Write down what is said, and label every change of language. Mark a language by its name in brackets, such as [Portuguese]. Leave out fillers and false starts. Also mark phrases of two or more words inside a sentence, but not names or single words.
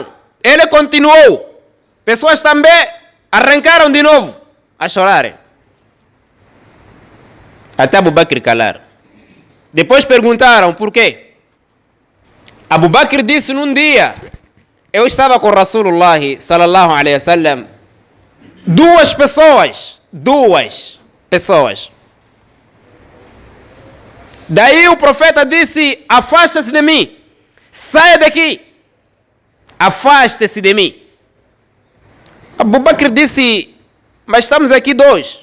[Portuguese] Ele continuou. Pessoas também arrancaram de novo a chorarem. Até Abu Bakr calar. Depois perguntaram por quê. Abu Bakr disse num dia, eu estava com [Arabic] رسول الله صلى الله عليه وسلم [Portuguese] Duas pessoas. Daí o profeta disse: afasta-se de mim. Saia daqui. Afaste-se de mim. Abu Bakr disse: mas estamos aqui dois.